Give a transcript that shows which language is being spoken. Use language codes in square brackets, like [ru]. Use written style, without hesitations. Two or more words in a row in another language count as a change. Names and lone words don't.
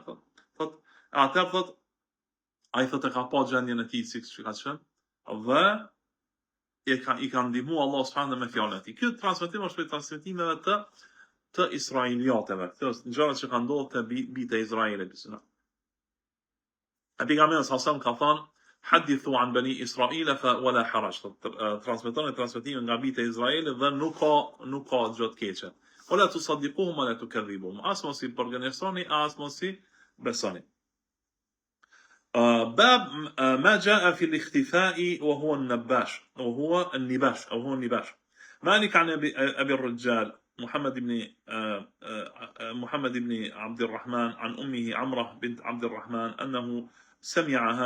[sq] Thot, atëherë thot, ai thot e ka pa gjendjen e tij siç ka qenë dhe i ka ndihmu [ar] الله سبحانه [sq] me fjalën e tij. Ky transmetim është prej transmetimeve të israeliateve. Këto është gjërat që kanë ndodhur te bitë e Izraelit. E pejgamberi sallallahu ka thënë, [ar] حدثوا عن بني إسرائيل ف ولا حرج. [sq] Transmetoni transmetimin nga bitë e Izraelit dhe nuk ka gjë të keqe. [ar] ولا تصدقوهم ولا تكذبوهم. [sq] As mos i përgënjeshtoni, as mos i besoni. [ar] باب ما جاء في الاختفاء وهو النباش وهو النباش مالك عن أبي الرجال محمد بن عبد الرحمن عن أمه عمرة بنت عبد الرحمن أنه سمعها